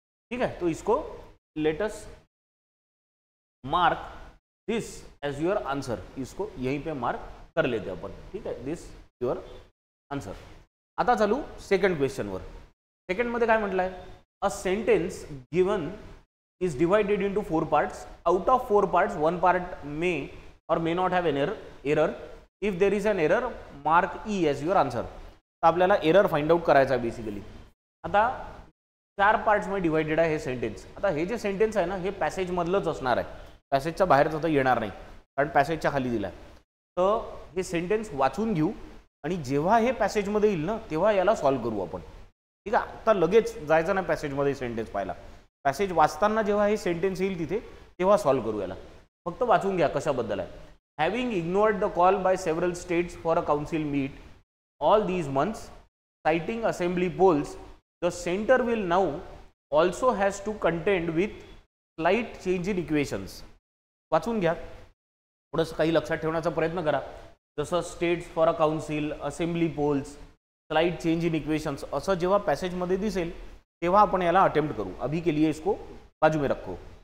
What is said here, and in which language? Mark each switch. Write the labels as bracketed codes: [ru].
[mr] ठीक आहे. [hi] तो इसको [en] Let's mark this as your answer. [hi] इसको यहीं पे मार्क कर लेते अपन. [mr] ठीक आहे. [en] This your answer. [mr] आता चालू सेकंड क्वेश्चनवर. सेकंडमध्ये काय म्हटलं आहे, [en] A sentence given is divided into 4 parts. Out of 4 parts, 1 part may or may not have an error. If there is an error, mark E as your answer. [mr] तर आपल्याला error find out करायचा आहे basically. आता 4 पार्ट्समध्ये divided आहे हे sentence. आता हे जे सेंटेन्स आहे ना हे पॅसेजमधलंच असणार आहे, पॅसेजच्या बाहेरच आता येणार नाही कारण पॅसेजच्या खाली दिला आहे. तर हे सेंटेन्स वाचून घेऊ आणि जेव्हा हे पॅसेजमध्ये येईल ना तेव्हा याला सॉल्व्ह करू आपण. ठीक आहे. आता लगेच जायचं नाही पॅसेजमध्ये सेंटेन्स पाहायला. पॅसेज वाचताना जेव्हा हे सेंटेन्स येईल तिथे तेव्हा सॉल्व्ह करू याला. फक्त वाचून घ्या कशाबद्दल आहे. [en] Having ignored the call by several states for a council meet all these months citing assembly polls the centre will now also has to contend with slight change in equations. [mr] वाचून घ्या, थोडंसं काही लक्षात ठेवण्याचा प्रयत्न करा. जसं [en] states for a council, [mr] assembly poles, [en] slight change in equations [mr] असं जेव्हा पॅसेजमध्ये दिसेल तेव्हा आपण याला अटेम्प्ट करू. [hi] अभी के लिए इसको बाजू में रखो.